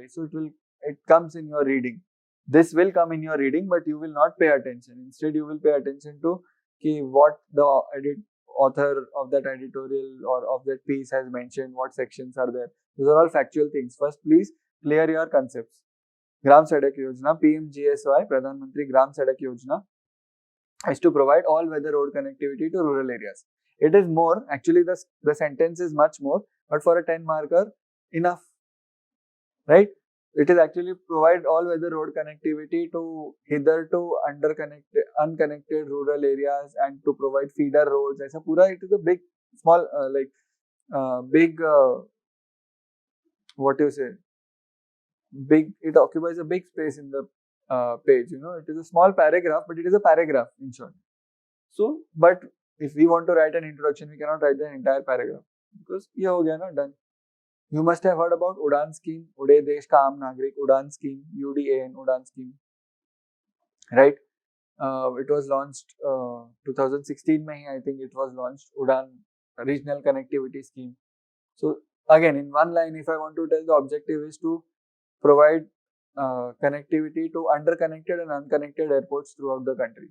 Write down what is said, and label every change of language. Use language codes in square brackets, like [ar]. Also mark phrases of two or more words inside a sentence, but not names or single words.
[en] So it comes in your reading. This will come in your reading, but you will not pay attention. Instead, you will pay attention to what the author of that editorial or of that piece has mentioned, what sections are there. Those are all factual things. First, please clear your concepts. Gram Sadak Yojana, PMGSY, Pradhan Mantri Gram Sadak Yojana, is to provide all-weather road connectivity to rural areas. It is more, actually the sentence is much more, but for a 10 marker, enough, right? It is actually provide all-weather road connectivity to hitherto unconnected rural areas and to provide feeder roads. [hi] ऐसा पूरा, [en] it is a big, small, what you say, big, it occupies a big space in the page. It is a small paragraph, but it is a paragraph in short. So, but if we want to write an introduction, we cannot write the entire paragraph because [hi] ये हो गया ना, [en] done. You must have heard about Udan scheme, Ude Desh Ka Aam Nagrik, Udan scheme, UDAN, Udan scheme, right? It was launched 2016 mein, I think it was launched, Udan Regional Connectivity Scheme. So again, in one line, if I want to tell, the objective is to provide connectivity to underconnected and unconnected airports throughout the country.